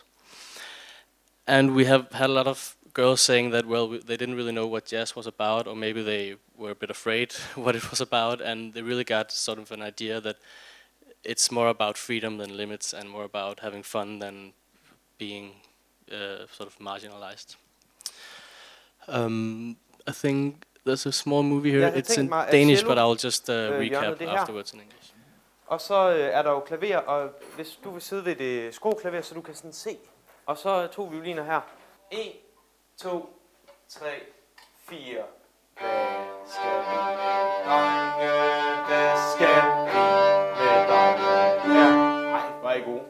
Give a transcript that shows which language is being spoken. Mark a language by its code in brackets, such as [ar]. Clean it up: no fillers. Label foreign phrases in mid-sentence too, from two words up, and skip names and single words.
[en] And we have had a lot of girls saying that, well, they didn't really know what jazz was about, or maybe they were a bit afraid what it was about, and they really got sort of an idea that it's more about freedom than limits, and more about having fun than being sort of marginalized. I think there's a small movie here. It's in Danish, but I'll just recap afterwards in English. [da] Og så er der jo klaver, og hvis du vil sidde ved det skrueklaver, så du kan sådan se. Og så 2 violiner her. 1, 2, 3, 4. Hvad skal vi med drenge? Hvad skal vi med drenge? Ja. Ej, hvor er I gode.